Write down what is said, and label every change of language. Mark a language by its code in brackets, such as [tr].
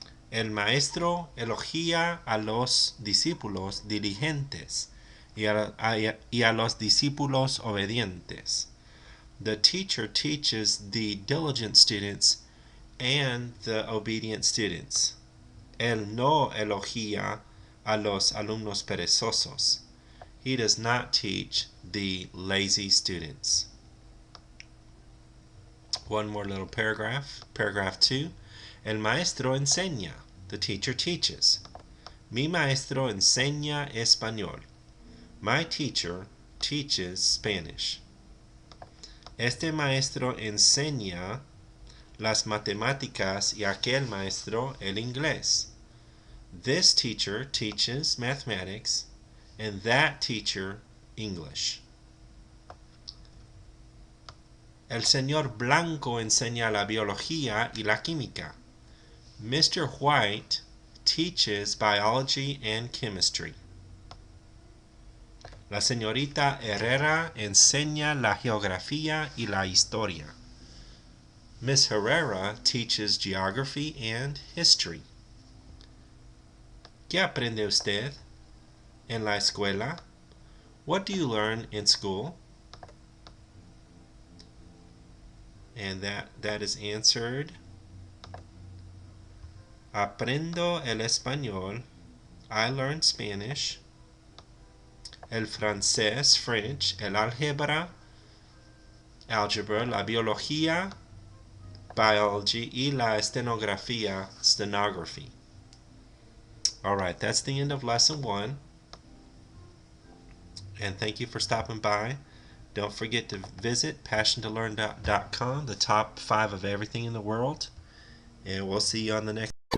[es] El maestro elogia a los discípulos diligentes y a los discípulos obedientes. [en] The teacher teaches the diligent students and the obedient students. [es] Él no elogia a los alumnos perezosos. [en] He does not teach the lazy students. One more little paragraph. Paragraph 2. [es] El maestro enseña. [en] The teacher teaches. [es] Mi maestro enseña español. [en] My teacher teaches Spanish. [es] Este maestro enseña las matemáticas y aquel maestro el inglés. [en] This teacher teaches mathematics and that teacher English. [es] El señor Blanco enseña la biología y la química. [en] Mr. White teaches biology and chemistry. [es] La señorita Herrera enseña la geografía y la historia. [en] Miss Herrera teaches geography and history. [es] ¿Qué aprende usted en la escuela? [en] What do you learn in school? And that is answered. [es] Aprendo el español. [en] I learn Spanish. [es] El francés, French. El álgebra, algebra. La biología, biology. Y la estenografía, stenography. [en] Alright, that's the end of lesson 1. And thank you for stopping by Don't forget to visit passiontolearn.com, the top 5 of everything in the world. And we'll see you on the next.